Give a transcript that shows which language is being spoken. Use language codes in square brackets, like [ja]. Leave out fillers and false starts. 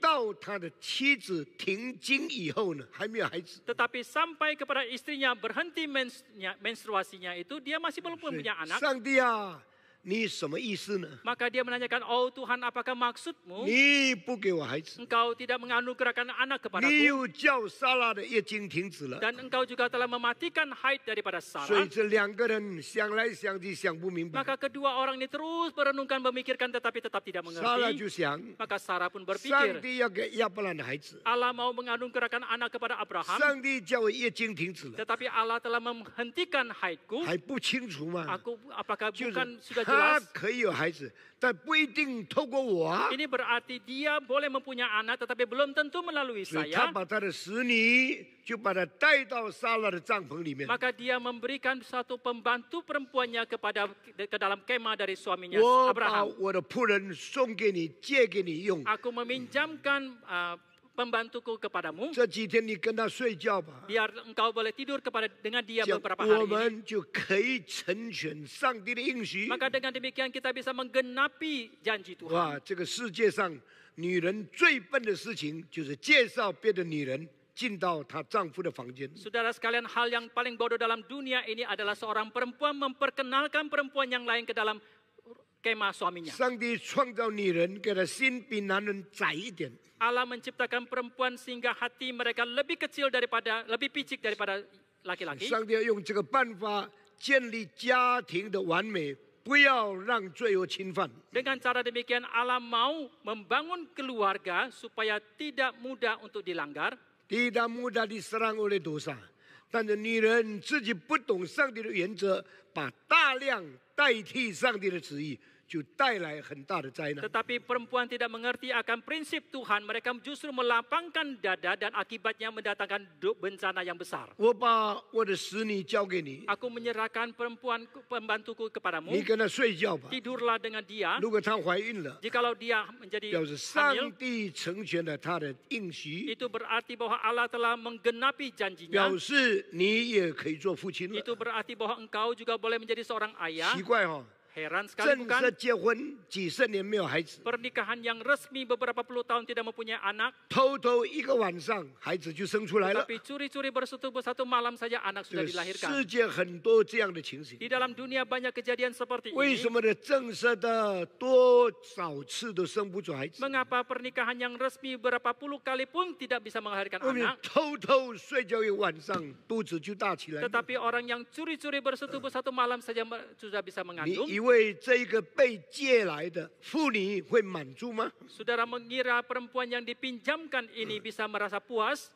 [zh] 到他的妻子停经以后呢，还没有孩子， [id] Tetapi sampai kepada istrinya berhenti menstruasinya itu, dia masih belum [zh] 所以 [id] punya anak. [zh] 上帝啊，你什么意思呢？ [id] Maka dia menanyakan, oh Tuhan, apakah maksudmu [zh] 你不给我孩子， [id] engkau tidak menganugerahkan anak [zh] 你 [id] kepadaku? [zh] 又叫撒拉的月经停止了， [id] Dan engkau juga telah mematikan haid daripada [zh] 所 [id] Sarah. [zh] 以这两个人想来想去想不明白。 [id] Maka kedua orang ini terus merenungkan, memikirkan, tetapi tetap tidak [zh] 撒拉 [id] mengerti. [zh] 就想， [id] Maka Sarah pun [zh] 上 [id] berpikir, [zh] 帝要给亚伯兰的孩子， [id] Allah mau menganugerahkan anak kepada Abraham, [zh] 上帝叫我月经停止了， [id] tetapi Allah telah menghentikan haidku. [zh] 还不清楚嘛？ [id] Aku apakah [zh] 就是 [id] bukan sudah [zh] 他 [id] jelas. [zh] 可以有孩子，但不一定透过我啊。 [id] Ini berarti dia boleh mempunyai anak, tetapi belum tentu melalui [zh] 所以他 [id] saya. [zh] 把他的使女就把他带到撒拉的帐篷里面。 [id] Maka dia memberikan satu pembantu perempuannya ke dalam kemah dari suaminya [zh] 我把 [id] Abraham. [zh] 我的仆人送给你，借给你用。 [id] Aku meminjamkan pembantuku kepadamu, [zh] 这几天你跟他睡觉吧， [id] biar engkau boleh tidur dengan dia [zh] 这样 [id] beberapa [zh] 我 [id] hari ini. [zh] 们就可以成全上帝的应许。 [id] Maka dengan demikian kita bisa menggenapi janji Tuhan. [zh] 哇，这个世界上女人最笨的事情就是介绍别的女人进到她丈夫的房间。 [id] Saudara sekalian, hal yang paling bodoh dalam dunia ini adalah seorang perempuan memperkenalkan perempuan yang lain ke dalam kemah suaminya. [zh] 上帝创造女人，给她心比男人窄一点。 [id] Allah menciptakan perempuan sehingga hati mereka lebih kecil lebih picik daripada laki-laki. [zh] 上帝要用这个办法建立家庭的完美，不要让罪恶侵犯。 [id] Dengan cara demikian Allah mau membangun keluarga supaya tidak mudah untuk dilanggar. tidak mudah diserang oleh dosa， [zh] 但是女人自己不懂上帝的原则，把大量代替上帝的旨意，就带来很大的灾难。 [id] Tetapi perempuan tidak mengerti akan prinsip Tuhan. Mereka justru melapangkan dada dan akibatnya mendatangkan bencana yang besar. [zh] 我把我的使女交给你， [id] Aku menyerahkan pembantuku kepadamu. [zh] 你跟她睡觉吧。 [id] Tidurlah dengan dia. [zh] 如果她怀孕了， [id] Jikalau dia menjadi [zh] 表示上 [id] hamil, [zh] 帝成全了她的应许， [id] itu berarti bahwa Allah telah menggenapi janjinya. [zh] 表示你也可以做父亲了。 [id] Itu berarti bahwa engkau juga boleh menjadi seorang ayah. [zh] 奇怪哦， [id] Heran sekali [zh] 正 [id] bukan? [zh] 式结婚几十年没有孩子， [id] Pernikahan yang resmi beberapa puluh tahun tidak mempunyai anak, [zh] 偷偷一个晚上孩子就生出来了。 [id] tapi curi-curi bersetubuh satu malam saja anak [zh] 这个 [id] dilahirkan. [zh] 世界很多这样的情形。 [id] Di dalam dunia banyak kejadian seperti [zh] 为 [id] ini. [zh] 什么呢？正式的多少次都生不出孩子？ [id] Mengapa pernikahan yang resmi berapa puluh kali pun tidak bisa melahirkan [zh] 我们 [id] anak? [zh] 偷偷睡觉一晚上，肚子就大起来了。 [id] Tetapi orang yang curi-curi bersetubuh satu malam saja sudah bisa [zh] 你 [id] mengandung. [zh] 以为这一个被借来的妇女会满足吗？ [id] Saudara mengira perempuan yang dipinjamkan ini bisa merasa puas